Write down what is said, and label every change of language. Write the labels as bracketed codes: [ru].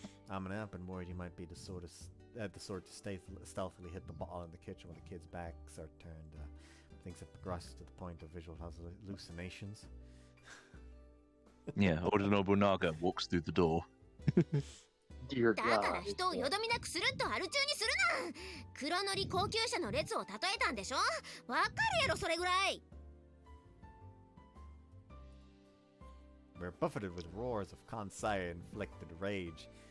[en] I've been worried he might be the sort to stealthily hit the ball in the kitchen when the kids' backs are turned. Things have progressed to the point of visual hallucinations. Yeah, Oda Nobunaga walks through the door. Dear [ja] だから [en] God. [ja] 人をよどみなくスルッとアル中にするな。黒塗り高級車の列を例えたんでしょ。わかるやろそれぐらい。 [en] We're buffeted with roars of Kansai inflicted rage.